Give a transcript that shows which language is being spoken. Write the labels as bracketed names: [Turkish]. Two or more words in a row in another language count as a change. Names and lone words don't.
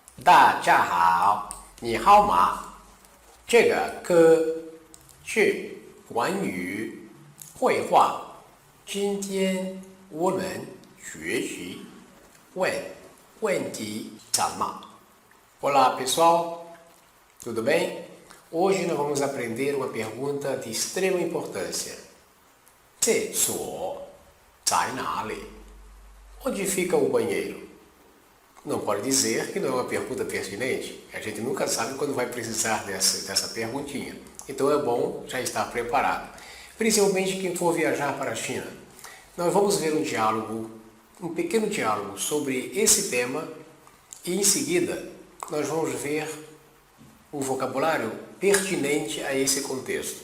[Chinese] 大家好，你好吗？这个课是关于绘画。今天我们学习问题什么 ？ [Portuguese] Olá, pessoal, tudo bem? Hoje nós vamos aprender uma pergunta de extrema importância. [Chinese] 厕所在哪里? [Portuguese] Onde fica o banheiro? Não pode dizer que não é uma pergunta pertinente. A gente nunca sabe quando vai precisar dessa perguntinha. Então é bom já estar preparado. Principalmente quem for viajar para a China. Nós vamos ver um pequeno diálogo sobre esse tema e em seguida nós vamos ver o vocabulário pertinente a esse contexto.